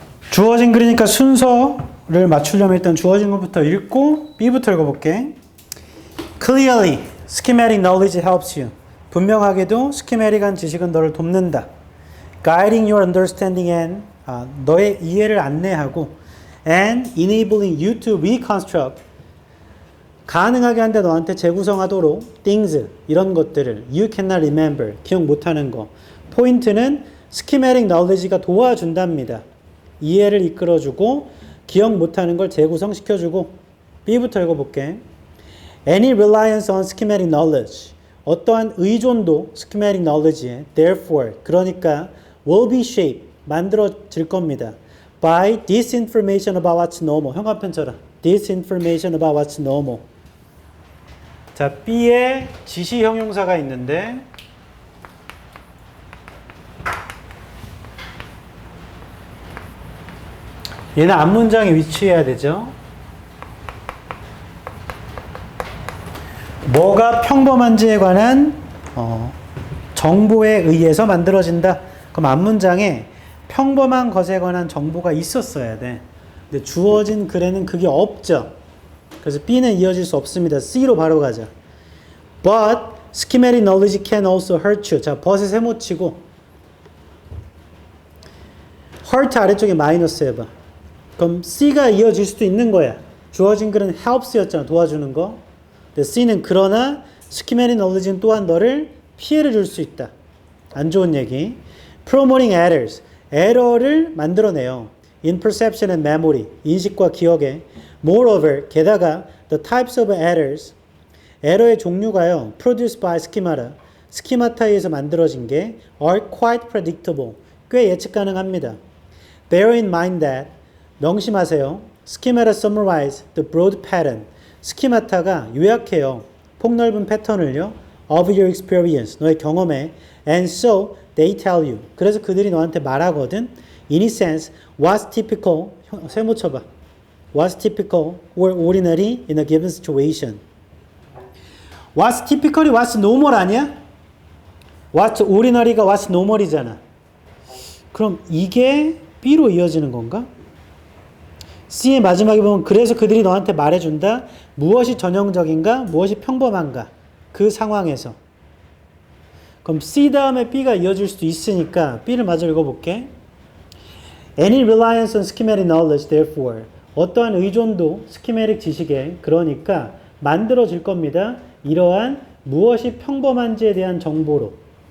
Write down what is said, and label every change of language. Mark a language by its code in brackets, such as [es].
[ko] 주어진 글이니까 순서를 맞추려면 일단 주어진 것부터 읽고 B부터 읽어볼게. [en] Clearly, schematic knowledge helps you. [ko] 분명하게도 스키메릭한 지식은 너를 돕는다. [en] Guiding your understanding and [ko] 너의 이해를 안내하고 [en] and enabling you to reconstruct [ko] 가능하게 한데 너한테 재구성하도록 [en] things [ko] 이런 것들을 [en] you cannot remember [ko] 기억 못하는 거. 포인트는 schematic knowledge가 도와준답니다. 이해를 이끌어주고 기억 못하는 걸 재구성시켜주고. B부터 읽어볼게. [en] Any reliance on schematic knowledge [ko] 어떠한 의존도 [en] schematic knowledge에 therefore [ko] 그러니까 [en] will be shaped [ko] 만들어질 겁니다. [en] by disinformation about what's normal. [ko] 현관편 쳐라. [en] disinformation about what's normal. [ko] 자, B에 지시 형용사가 있는데 얘는 앞문장에 위치해야 되죠. 뭐가 평범한지에 관한 정보에 의해서 만들어진다. 그럼 앞문장에 평범한 것에 관한 정보가 있었어야 돼. 근데 주어진 글에는 그게 없죠. 그래서 B는 이어질 수 없습니다. C로 바로 가자. [en] But schematic knowledge can also hurt you. [ko] 자, but에 세모 치고 hurt 아래쪽에 마이너스 해봐. 그럼 C가 이어질 수도 있는 거야. 주어진 글은 helps였잖아. 도와주는 거. 근데 C는 그러나 schematic knowledge는 또한 너를 피해를 줄 수 있다. 안 좋은 얘기. [en] Promoting errors. [ko] 에러를 만들어내요. [en] In perception and memory. [ko] 인식과 기억에. [en] Moreover, [ko] 게다가 [en] the types of errors. [ko] 에러의 종류가요. [en] Produced by schemata. [ko] 스키마타에 의해서 만들어진 게 [en] are quite predictable. [ko] 꽤 예측 가능합니다. [en] Bear in mind that. [ko] 명심하세요. [en] Schemata summarize the broad pattern. [ko] 스키마타가 요약해요. 폭넓은 패턴을요. [en] Of your experience. [ko] 너의 경험에. [en] And so they tell you. [ko] 그래서 그들이 너한테 말하거든. [en] In a sense, what's typical. [ko] 세모 쳐봐. [en] What's typical or ordinary in a given situation. What's typically what's normal 아니야? What's ordinary가 what's normal이잖아. [ko] 그럼 이게 B로 이어지는 건가? C의 마지막에 보면 그래서 그들이 너한테 말해준다. 무엇이 전형적인가? 무엇이 평범한가? 그 상황에서. 그럼 C 다음에 B가 이어질 수도 있으니까 B를 마저 읽어볼게. [en] Any reliance on schematic knowledge, therefore. [ko] 어떠한 의존도 schematic 지식에 그러니까 만들어질 겁니다. 이러한 무엇이 평범한지에 대한 정보로.